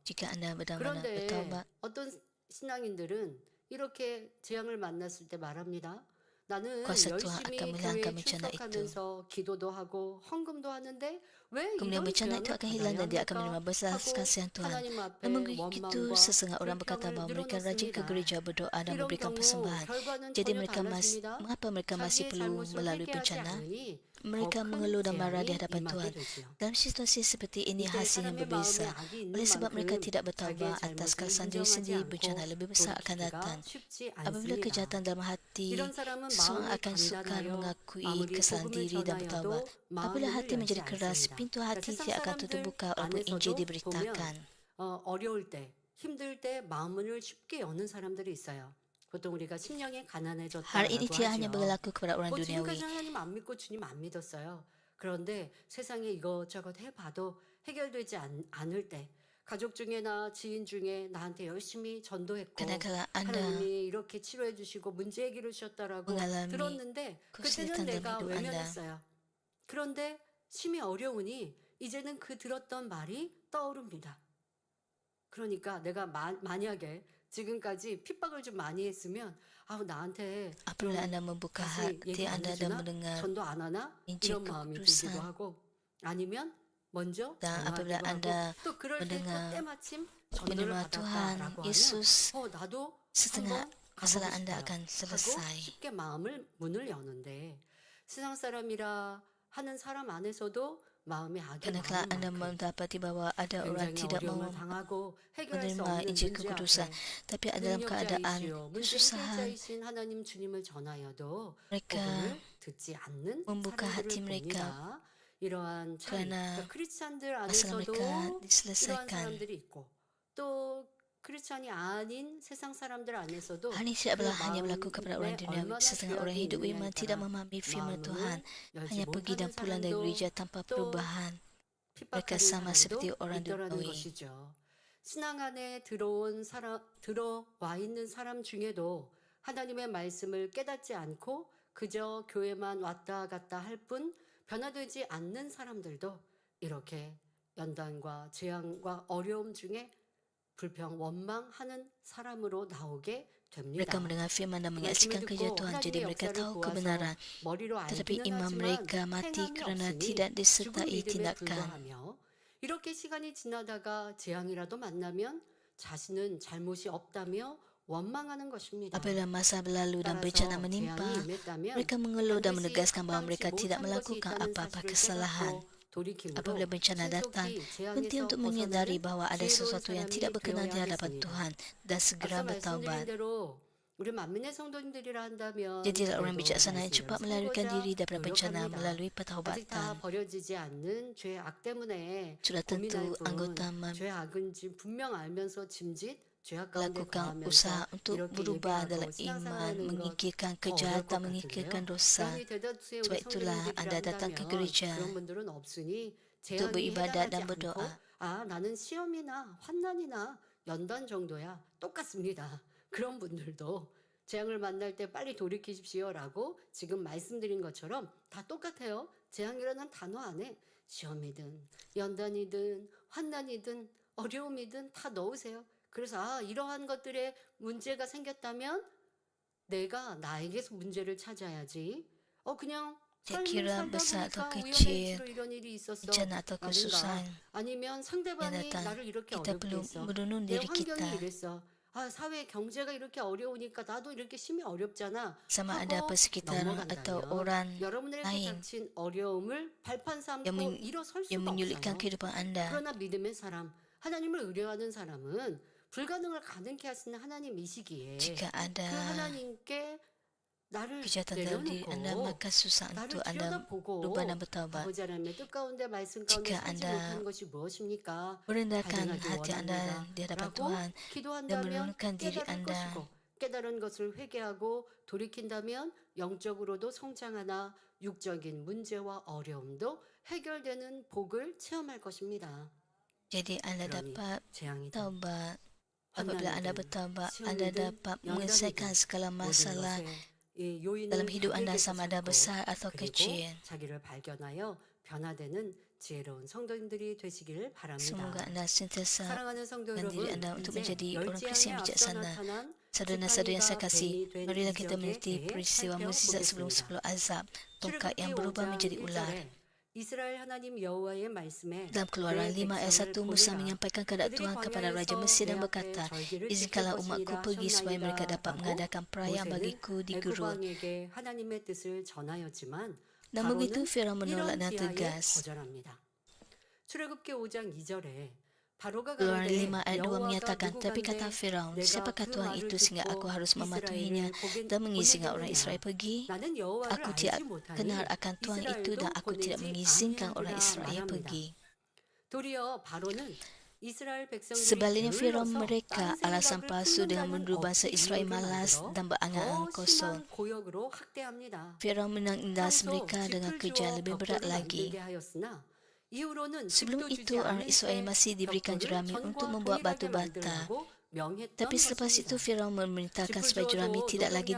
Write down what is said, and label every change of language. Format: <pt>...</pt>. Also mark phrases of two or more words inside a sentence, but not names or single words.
<ms>Jika Anda benar-benar</ms> <ko>그런데</ko> <ms>bertaubat,</ms> <ko>어떤 신앙인들은 이렇게 재앙을 만났을 때 말합니다. 나는</ko> <ms>kuasa Tuhan</ms> <ko>열심히</ko> <ms>akan</ms> <ko>교회에</ko> <ms>menghilangkan bencana itu.</ms> <ko>출석하면서 기도도 하고 헌금도 하는데 왜</ko> <ms>Kemudian</ms> <ko>이런</ko> <ms>bencana itu</ms> <ko>재앙을</ko> <ms>akan hilang</ms> <ko>받아야</ko> <ms>dan dia akan</ms> <ko>합니까?</ko> <ms>menerima belas</ms> <ko>하고</ko> <ms>kasihan Tuhan.</ms> <ko>하나님 앞에</ko> <ms>Namun begitu</ms> <ko>원망과</ko> <ms>sesetengah orang berkata</ms> <ko>불평을</ko> <ms>bahawa mereka rajin ke</ms> <ko>늘어놓습니다.</ko> <ms>gereja berdoa dan</ms> <ko>이런</ko> <ms>memberikan</ms> <ko>경우</ko> <ms>persembahan.</ms> <ko>결과는</ko> <ms>Jadi</ms> <ko>전혀</ko> <ms>mereka</ms> <ko>달라집니다.</ko> <ms>mengapa mereka masih</ms> <ko>자기의</ko> <ms>perlu</ms> <ko>잘못을</ko> <ms>melalui</ms> <ko>회개하지</ko> <ms>bencana?</ms> <ko>않으니</ko> <ms>Mereka</ms> <ko>더 큰</ko> <ms>mengeluh dan marah di</ms> <ko>재앙이</ko> <ms>hadapan</ms> <ko>임하게</ko> <ms>Tuhan.</ms> <ko>되지요.</ko> <ms>Dalam situasi seperti ini</ms> <ko>이때</ko> <ms>hasilnya</ms> <ko>사람의 마음에</ko> <ms>berbeza.</ms> <ko>악이 있는</ko> <ms>Oleh sebab mereka</ms> <ko>만큼</ko> <ms>tidak</ms> <ko>자기의</ko> <ms>bertaubat atas</ms> <ko>잘못을</ko> <ms>kesalahan diri</ms> <ko>인정하지</ko> <ms>sendiri, bencana</ms> <ko>않고</ko> <ms>lebih besar akan</ms> <ko>돌이키기가</ko> <ms>datang.</ms> <ko>쉽지</ko> <ms>Apabila</ms> <ko>않습니다.</ko> <ms>kejahatan dalam hati,</ms> <ko>이런 사람은</ko> <ms>seseorang</ms> <ko>마음이</ko> <ms>akan sukar</ms> <ko>단단하여</ko> <ms>mengakui</ms> <ko>아무리</ko> <ms>kesalahan</ms> <ko>복음을</ko> <ms>diri dan bertaubat.</ms> <ko>전하여도</ko> <ms>Apabila</ms> <ko>마음을</ko> <ms>hati</ms> <ko>열지</ko> <ms>menjadi keras,</ms> <ko>않습니다.</ko> <ms>pintu</ms> <ko>그러니까</ko> <ms>hati</ms> <ko>세상</ko> <ms>tidak akan</ms> <ko>사람들</ko> <ms>terbuka walaupun Injil</ms> <ko>안에서도</ko> <ms>diberitakan.</ms> <ko>보면 어려울 때, 힘들 때 마음을 쉽게 여는 사람들이 있어요. 보통 우리가 심령이</ko> <ms>Hal ini</ms> <ko>가난해졌다라고</ko> <ms>tidak hanya</ms> <ko>하죠.</ko> <ms>berlaku kepada orang</ms> <ko>뭐</ko> <ms>duniawi.</ms> <ko>지금까지 하나님 안 믿고 주님 안 믿었어요. 그런데 세상에 이것저것 해봐도 해결되지 않을 때 가족 중에나 지인 중에 나한테 열심히 전도했고</ko> <ms>Kadang-kadang Anda</ms> <ko>하나님이 이렇게 치료해 주시고 문제 해결해 주셨다라고</ko> <ms>mengalami</ms> <ko>들었는데 그때는</ko> <ms>kesulitan dalam</ms> <ko>내가</ko> <ms>hidup Anda.</ms> <ko>외면했어요. 그런데 심히 어려우니 이제는 그 들었던 말이 떠오릅니다. 그러니까 내가 만약에 지금까지 핍박을 좀 많이 했으면 나한테 좀</ko> <ms>apabila Anda membuka</ms> <ko>다시</ko> <ms>hati</ms> <ko>얘기 안</ko> <ms>Anda dan</ms> <ko>해주나?</ko> <ms>mendengar</ms> <ko>전도 안 하나?</ko> <ms>Injil</ms> <ko>이런 마음이</ko> <ms>kekudusan.</ms> <ko>들기도 하고 아니면 먼저</ko> <ms>Dan apabila</ms> <ko>전화하기도</ko> <ms>Anda</ms> <ko>하고 또 그럴 때 또</ko> <ms>mendengar</ms> <ko>때마침 전도를</ko> <ms>menerima Tuhan</ms> <ko>받았다라고 하면</ko> <ms>Yesus,</ms> <ko>나도</ko> <ms>setengah</ms> <ko>한번 가보고</ko> <ms>masalah Anda</ms> <ko>싶어요.</ko> <ms>akan</ms> <ko>하고</ko> <ms>selesai.</ms> <ko>쉽게 문을 여는데 세상 사람이라 하는 사람 안에서도 마음에 악이</ko> <ms>Karena kalau</ms> <ko>많은</ko> <ms>Anda</ms> <ko>만큼</ko> <ms>mendapati bahawa ada orang</ms> <ko>굉장히</ko> <ms>tidak mau</ms> <ko>어려움을 당하고 해결할 수</ko> <ms>menerima</ms> <ko>없는</ko> <ms>Injil</ms> <ko>문제</ko> <ms>kekudusan,</ms> <ko>앞에</ko> <ms>tapi dalam keadaan</ms> <ko>능력자이시오 문제</ko> <ms>kesusahan,</ms> <ko>해결자이신 하나님 주님을 전하여도</ko> <ms>mereka</ms> <ko>복음을 듣지 않는</ko> <ms>membuka</ms> <ko>사람들을</ko> <ms>hati mereka</ms> <ko>봅니다. 이러한 차이,</ko> <ms>karena</ms> <ko>그러니까 크리스찬들</ko> <ms>masalah</ms> <ko>안에서도</ko> <ms>mereka</ms> <ko>이러한</ko> <ms>diselesaikan.</ms> <ko>사람들이 있고 또 크리스찬이 아닌 세상 사람들 안에서도</ko> <ms>Hal ini tidak</ms> <ko>그</ko> <ms>hanya berlaku kepada orang</ms> <ko>마음에</ko> <ms>duniawi.</ms> <ko>얼마나</ko> <ms>Setengah orang</ms> <ko>죄악이</ko> <ms>hidup</ms> <ko>있느냐에</ko> <ms>iman tidak</ms> <ko>따라</ko> <ms>memahami firman Tuhan,</ms> <ko>마음을 열지</ko> <ms>hanya pergi dan</ms> <ko>못하는</ko> <ms>pulang dari</ms> <ko>사람도</ko> <ms>gereja tanpa</ms> <ko>또</ko> <ms>perubahan. Mereka</ms> <ko>핍박하는</ko> <ms>sama seperti</ms> <ko>사람도</ko> <ms>orang</ms> <ko>있더라는</ko> <ms>duniawi.</ms> <ko>것이죠. 신앙 안에 들어와 있는 사람 중에도 하나님의 말씀을 깨닫지 않고 그저 교회만 왔다 갔다 할 뿐 변화되지 않는 사람들도 이렇게 연단과 재앙과 어려움 중에 불평, 원망하는 사람으로 나오게 됩니다.</ko> <ms>Mereka mendengar firman dan</ms> <ko>말씀을</ko> <ms>menyaksikan kerja</ms> <ko>듣고</ko> <ms>Tuhan, jadi</ms> <ko>하나님의</ko> <ms>mereka</ms> <ko>역사를</ko> <ms>tahu</ms> <ko>보아서</ko> <ms>kebenaran.</ms> <ko>머리로</ko> <ms>Tetapi</ms> <ko>알기는</ko> <ms>iman</ms> <ko>하지만</ko> <ms>mereka mati</ms> <ko>행함이</ko> <ms>kerana</ms> <ko>없으니</ko> <ms>tidak</ms> <ko>죽은</ko> <ms>disertai</ms> <ko>믿음에</ko> <ms>tindakan.</ms> <ko>불과하며 이렇게 시간이 지나다가 재앙이라도 만나면 자신은 잘못이 없다며 원망하는 것입니다.</ko> <ms>Apabila masa berlalu dan bencana</ms> <ko>따라서</ko> <ms>menimpa,</ms> <ko>재앙이 임했다면</ko> <ms>mereka mengeluh dan</ms> <ko>반드시</ko> <ms>menegaskan bahawa mereka</ms> <ko>합당치</ko> <ms>tidak</ms> <ko>못한 것이</ko> <ms>melakukan</ms> <ko>있다는</ko> <ms>apa-apa</ms> <ko>사실을</ko> <ms>kesalahan.</ms> <ko>깨닫고 돌이킴으로</ko> <ms>Apabila bencana datang,</ms> <ko>신속히</ko> <ms>penting</ms> <ko>재앙에서</ko> <ms>untuk menyadari</ms> <ko>벗어나는</ko> <ms>bahawa ada</ms> <ko>지혜로운</ko> <ms>sesuatu yang</ms> <ko>사람이</ko> <ms>tidak berkenan di</ms> <ko>되어야</ko> <ms>hadapan</ms> <ko>하겠습니다.</ko> <ms>Tuhan dan segera</ms> <ko>앞서 말씀드린</ko> <ms>bertaubat.</ms> <ko>대로 우리 만민의 성도님들이라 한다면</ko> <ms>Jadilah orang</ms> <ko>그래도</ko> <ms>bijaksana yang</ms> <ko>말씀대로</ko> <ms>cepat melarikan</ms> <ko>살고자</ko> <ms>diri daripada bencana</ms> <ko>노력합니다.</ko> <ms>melalui</ms> <ko>아직 다</ko> <ms>pertaubatan.</ms> <ko>버려지지 않는 죄 악 때문에</ko> <ms>Sudah</ms> <ko>고민할</ko> <ms>tentu</ms> <ko>뿐</ko> <ms>anggota</ms> <ko>죄 악은지 분명 알면서 짐짓 죄악 가운데</ko> <ms>melakukan</ms> <ko>거하면서</ko> <ms>usaha untuk</ms> <ko>이렇게</ko> <ms>berubah</ms> <ko>얘기하고</ko> <ms>dalam iman,</ms> <ko>신앙생활하는 것</ko> <ms>mengikirkan</ms> <ko>더 어려울 것</ko> <ms>kejahatan,</ms> <ko>같은데요.</ko> <ms>mengikirkan dosa.</ms> <ko>그러니 대다수의</ko> <ms>Sebab</ms> <ko>우리</ko> <ms>itulah anda datang ke</ms> <ko>성도님들이라</ko> <ms>gereja</ms> <ko>한다면 그런 분들은 없으니</ko> <ms>untuk</ms> <ko>재앙이</ko> <ms>beribadat</ms> <ko>해당하지</ko> <ms>dan</ms> <ko>않고</ko> <ms>berdoa.</ms> <ko>나는 시험이나 환난이나 연단 정도야 똑같습니다. 그런 분들도 재앙을 만날 때 빨리 돌이키십시오라고 지금 말씀드린 것처럼 다 똑같아요. 재앙이라는 단어 안에 시험이든 연단이든 환난이든 어려움이든 다 넣으세요. 그래서 이러한 것들에 문제가 생겼다면 내가 나에게서 문제를 찾아야지. 그냥</ko> <ms>Saya</ms> <ko>삶을</ko> <ms>kira</ms> <ko>살다</ko> <ms>besar atau</ms> <ko>보니까</ko> <ms>kecil,</ms> <ko>우연의 일치로 이런 일이 있었어.</ko> <ms>bencana atau</ms> <ko>라든가</ko> <ms>kesusahan</ms> <ko>아니면</ko> <ms>yang</ms> <ko>상대방이</ko> <ms>datang,</ms> <ko>나를 이렇게</ko> <ms>kita</ms> <ko>어렵게</ko> <ms>perlu</ms> <ko>했어.</ko> <ms>merenung</ms> <ko>내</ko> <ms>diri</ms> <ko>환경이</ko> <ms>kita.</ms> <ko>이랬어. 사회 경제가 이렇게 어려우니까 나도 이렇게 심히 어렵잖아.</ko> <ms>Sama ada</ms> <ko>하고</ko> <ms>persekitaran atau</ms> <ko>넘어간다면</ko> <ms>orang</ms> <ko>여러분에게</ko> <ms>lain</ms> <ko>닥친 어려움을 발판 삼고</ko> <ms>yang</ms> <ko>일어설</ko> <ms>yang</ms> <ko>수가</ko> <ms>menyulitkan</ms> <ko>없어요.</ko> <ms>kehidupan anda.</ms> <ko>그러나 믿음의 사람, 하나님을 의뢰하는 사람은 불가능을 가능케 하시는 하나님이시기에</ko> <ms>Jika</ms> <ko>그</ko> <ms>ada</ms> <ko>하나님께 나를</ko> <ms>kejahatan dalam diri anda,</ms> <ko>내려놓고</ko> <ms>maka susah</ms> <ko>나를</ko> <ms>untuk anda</ms> <ko>들여다보고</ko> <ms>berubah dan bertaubat.</ms> <ko>아버지 하나님의 뜻 가운데 말씀 가운데</ko> <ms>Jika</ms> <ko>살지</ko> <ms>anda</ms> <ko>못한 것이 무엇입니까?</ko> <ms>merendahkan</ms> <ko>발견하기</ko> <ms>hati anda</ms> <ko>원합니다.</ko> <ms>di hadapan</ms> <ko>라고</ko> <ms>Tuhan dan</ms> <ko>기도한다면</ko> <ms>merenungkan diri</ms> <ko>깨달을</ko> <ms>anda,</ms> <ko>것이고 깨달은 것을 회개하고 돌이킨다면 영적으로도 성장하나 육적인 문제와 어려움도 해결되는 복을 체험할 것입니다.</ko> <ms>Jadi anda</ms> <ko>그러니</ko> <ms>dapat</ms> <ko>재앙이든</ko> <ms>taubat. Apabila anda</ms> <ko>환난이든</ko> <ms>bertaubat, anda</ms> <ko>시험이든</ko> <ms>dapat menyelesaikan</ms> <ko>연단이든</ko> <ms>segala</ms> <ko>모든</ko> <ms>masalah</ms> <ko>것에 이 요인을</ko> <ms>dalam hidup anda</ms> <ko>자기에게서</ko> <ms>sama ada</ms> <ko>찾고</ko> <ms>besar atau</ms> <ko>그리고</ko> <ms>kecil.</ms> <ko>자기를 발견하여 변화되는 지혜로운 성도님들이 되시길 바랍니다.</ko> <ms>Semoga anda sentiasa</ms> <ko>사랑하는 성도</ko> <ms>dan diri</ms> <ko>여러분,</ko> <ms>anda untuk</ms> <ko>이제</ko> <ms>menjadi orang</ms> <ko>열</ko> <ms>Kristian</ms> <ko>재앙에</ko> <ms>yang</ms> <ko>앞서</ko> <ms>bijaksana.</ms> <ko>나타난</ko> <ms>Saudara-saudara yang saya</ms> <ko>지팡이가</ko> <ms>kasih,</ms> <ko>뱀이 된</ko> <ms>marilah kita</ms> <ko>이적에</ko> <ms>meneliti</ms> <ko>대해</ko> <ms>peristiwa mukjizat sebelum</ms> <ko>살펴보겠습니다.</ko> <ms>10 azab, tongkat</ms> <ko>출애굽기</ko> <ms>yang berubah</ms> <ko>5장</ko> <ms>menjadi ular.</ms> <ko>1절에 이스라엘 하나님 여호와의 말씀에</ko> <ms>Dalam Keluaran</ms> <ko>내</ko> <ms>5 ayat</ms> <ko>백성을</ko> <ms>1, Musa</ms> <ko>보내라.</ko> <ms>menyampaikan kehendak</ms> <ko>그들이</ko> <ms>Tuhan kepada Raja</ms> <ko>광야에서</ko> <ms>Mesir</ms> <ko>내</ko> <ms>dan</ms> <ko>앞에</ko> <ms>berkata,</ms> <ko>절기를 지킬</ko> <ms>izinkanlah umatku</ms> <ko>것이니라</ko> <ms>pergi supaya mereka</ms> <ko>하셨나이다</ko> <ms>dapat</ms> <ko>하고</ko> <ms>mengadakan perayaan</ms> <ko>모세는</ko> <ms>bagiku di</ms> <ko>애굽</ko> <ms>Gurun.</ms> <ko>왕에게 하나님의 뜻을 전하였지만</ko> <ms>Namun begitu</ms> <ko>바로는</ko> <ms>Firaun menolak</ms> <ko>이런</ko> <ms>dan</ms> <ko>지하에</ko> <ms>tegas.</ms> <ko>거절합니다. 출애굽기 5장 2절에 바로가</ko> <ms>Keluaran</ms> <ko>가로되</ko> <ms>5 ayat 2</ms> <ko>여호와가</ko> <ms>menyatakan, tapi kata</ms> <ko>누구간데</ko> <ms>Firaun,</ms> <ko>내가</ko> <ms>siapakah</ms> <ko>그</ko> <ms>Tuhan</ms> <ko>말을</ko> <ms>itu sehingga</ms> <ko>듣고</ko> <ms>aku harus mematuhinya</ms> <ko>이스라엘을</ko> <ms>dan mengizinkan orang</ms> <ko>보내겠느냐.</ko> <ms>Israel pergi?</ms> <ko>나는 여호와를</ko> <ms>Aku</ms> <ko>알지</ko> <ms>tidak</ms> <ko>못하니</ko> <ms>kenal akan Tuhan itu dan</ms> <ko>이스라엘도</ko> <ms>aku tidak</ms> <ko>보내지</ko> <ms>mengizinkan orang</ms> <ko>아니하리라</ko> <ms>Israel</ms> <ko>말합니다.</ko> <ms>pergi.</ms> <ko>도리어 바로는 이스라엘 백성들이</ko> <ms>Sebaliknya Firaun</ms> <ko>게을러서</ko> <ms>mereka</ms> <ko>딴</ko> <ms>alasan</ms> <ko>생각을</ko> <ms>palsu dengan</ms> <ko>품는다는</ko> <ms>menuduh bangsa</ms> <ko>억지</ko> <ms>Israel</ms> <ko>이유를</ko> <ms>malas</ms> <ko>만들어</ko> <ms>dan berangan-angan</ms> <ko>더</ko> <ms>kosong.</ms> <ko>심한 고역으로 학대합니다.</ko> <ms>Firaun menindas</ms> <ko>평소</ko> <ms>mereka dengan</ms> <ko>짚을</ko> <ms>kerja</ms> <ko>주어</ko> <ms>lebih berat</ms> <ko>벽돌을</ko> <ms>lagi.</ms> <ko>만들게 하였으나 이후로는</ko> <ms>Sebelum</ms> <ko>짚도</ko> <ms>itu</ms> <ko>주지</ko> <ms>orang</ms> <ko>않을</ko> <ms>Israel</ms> <ko>때</ko> <ms>masih diberikan</ms> <ko>벽돌을</ko> <ms>jerami untuk</ms> <ko>전과</ko> <ms>membuat batu</ms> <ko>동일하게</ko> <ms>bata.</ms> <ko>만들라고 명했던</ko> <ms>Tapi selepas itu</ms> <ko>것입니다.</ko> <ms>Firaun memerintahkan</ms> <ko>짚을</ko> <ms>supaya jerami</ms> <ko>주어도</ko> <ms>tidak lagi</ms>